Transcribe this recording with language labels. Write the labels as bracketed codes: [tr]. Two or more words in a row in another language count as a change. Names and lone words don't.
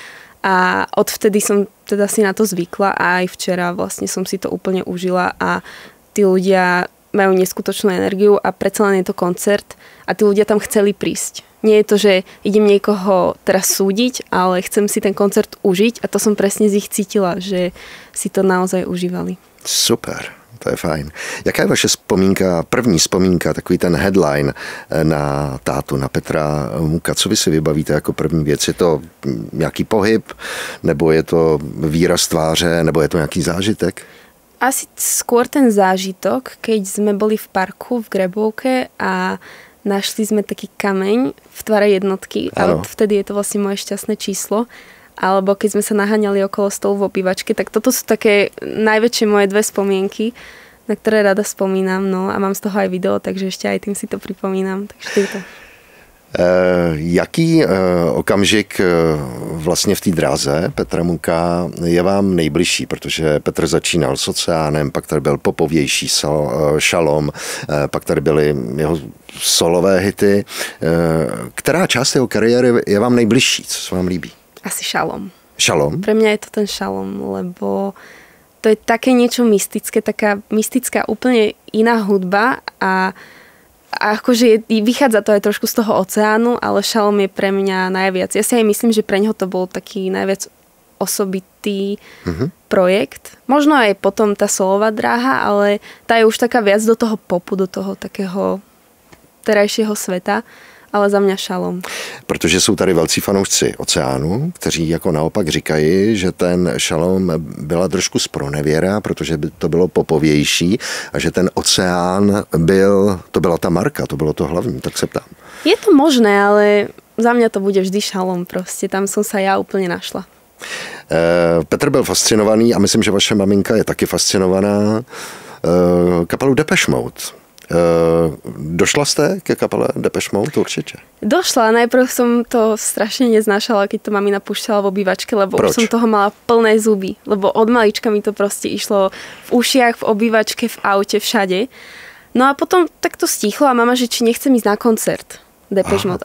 [sk] A odvtedy som teda si na to zvykla a aj včera vlastne som si to úplne užila a tí ľudia majú neskutočnú energiu a predsa len je to koncert a tí ľudia tam chceli prísť. Nie je to, že idem niekoho teraz súdiť, ale chcem si ten koncert užiť a to som presne z ich cítila, že si to naozaj užívali. Super, to je fajn. [cs] Jaká je vaše vzpomínka, první vzpomínka, takový ten headline na tátu, na Petra Muka? Co vy si vybavíte jako první věc? Je to nějaký pohyb, nebo je to výraz tváře, nebo je to nějaký zážitek? [sk] Asi skôr ten zážitok, keď sme boli v parku v Grebovke a našli sme taký kameň v tvare jednotky a vtedy je to vlastne moje šťastné číslo. Alebo keď sme sa naháňali okolo stolu v obývačke, tak toto sú také najväčšie moje dve spomienky, na ktoré rada spomínam. No a mám z toho aj video, takže ešte aj tým si to pripomínam. Takže to. [cs] Jaký okamžik vlastně v té dráze Petra Muka je vám nejbližší, protože Petr začínal s Oceánem, pak tady byl popovější Šalom, pak tady byly jeho solové hity. Která část jeho kariéry je vám nejbližší? Co se vám líbí? [sk] Asi Šalom. [cs] Šalom? [sk] Pre mňa je to ten Šalom, lebo to je také niečo mystické, taká mystická úplne iná hudba a akože vychádza to aj trošku z toho Oceánu, ale Šalom je pre mňa najviac. Ja si aj myslím, že pre neho to bol taký najviac osobitý projekt. Možno aj potom tá solová dráha, ale tá je už taká viac do toho popu, do toho takého terajšieho sveta. [cs] Ale za mě Šalom. Protože jsou tady velcí fanoušci Oceánu, kteří jako naopak říkají, že ten Šalom byla trošku zpronevěra, protože by to bylo popovější a že ten Oceán to byla ta marka, to bylo to hlavní, tak se ptám. Je to možné, ale za mě to bude vždy Šalom prostě, tam jsem se já úplně našla. Petr byl fascinovaný a myslím, že vaše maminka je taky fascinovaná kapelou Depeche Mode. Došla jste ke kapele Depeche Mode určitě? [sk] Došla, najprv som to strašne neznášala, keď to mamina púšťala v obývačke, lebo [cs] Proč? [sk] Už som toho mala plné zuby, lebo od malička mi to proste išlo v ušiach, v obývačke, v aute, všade. No a potom tak to stichlo a mama, že či nechcem ísť na koncert Depeche Mode.